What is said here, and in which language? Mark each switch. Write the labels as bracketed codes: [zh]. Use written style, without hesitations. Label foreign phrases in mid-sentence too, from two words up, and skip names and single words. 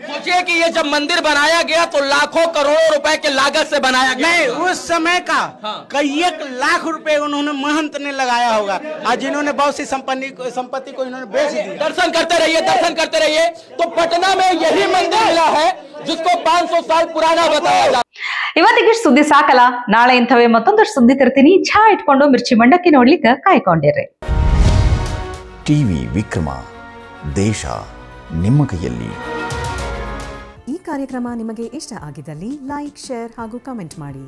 [hi] सोचिए कि ये जब मंदिर बनाया गया तो लाखों करोड़ों रुपए के लागत से बनाया गया। नहीं, उस समय का हाँ। कई 1 लाख रुपए उन्होंने महंत ने लगाया होगा और जिन्होंने बहुत सी संपत्ति को इन्होंने बेच दी। दर्शन करते रहिए, दर्शन करते रहिए। तो पटना में यही मंदिर मिला है जिसको 500 साल पुराना बताया जाता है। [kn] ಇವತ್ತಿಗೆ ಸುದ್ದಿ ಸಾಕಲ್ಲ, ನಾಳೆ ಇಂಥವೇ ಮತ್ತೊಂದಷ್ಟು ಸುದ್ದಿ ತರ್ತೀನಿ. ಚಹಾ ಇಟ್ಕೊಂಡು ಮಿರ್ಚಿ ಮಂಡಕ್ಕಿ ನೋಡ್ಲಿಕ್ಕೆ ಕಾಯ್ಕೊಂಡಿರ್ರಿ. ಟಿವಿ ವಿಕ್ರಮ, ದೇಶ ನಿಮ್ಮ ಕೈಯಲ್ಲಿ. ಈ ಕಾರ್ಯಕ್ರಮ ನಿಮಗೆ ಇಷ್ಟ ಆಗಿದ್ದಲ್ಲಿ ಲೈಕ್, ಶೇರ್ ಹಾಗೂ ಕಮೆಂಟ್ ಮಾಡಿ.